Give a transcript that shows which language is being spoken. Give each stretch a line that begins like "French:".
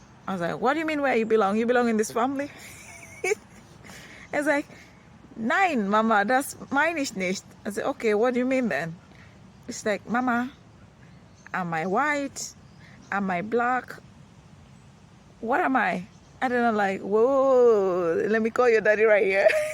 English: I was like, what do you mean where you belong? You belong in this family? I was like,
German: nein, Mama, das meine ich nicht.
English: I said, okay, what do you mean then? It's like, Mama, am I white? Am I black? What am I? I don't know, like, whoa, let me call your daddy right here.